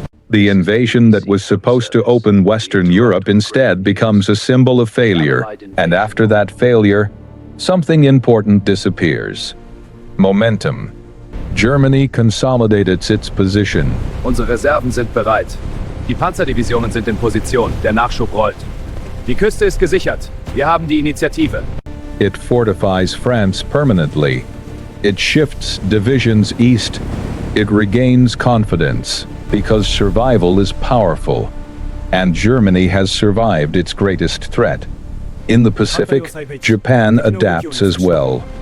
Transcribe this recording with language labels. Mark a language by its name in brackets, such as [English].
[English] The invasion that was supposed to open Western Europe instead becomes a symbol of failure. And after that failure, something important disappears. Momentum. Germany consolidates its position. [German] unsere Reserven sind bereit. Die Panzerdivisionen sind in Position, der Nachschub rollt. Die Küste ist gesichert. Wir haben die Initiative. [English] It fortifies France permanently. It shifts divisions east. It regains confidence, because survival is powerful. And Germany has survived its greatest threat. In the Pacific, Japan adapts as well.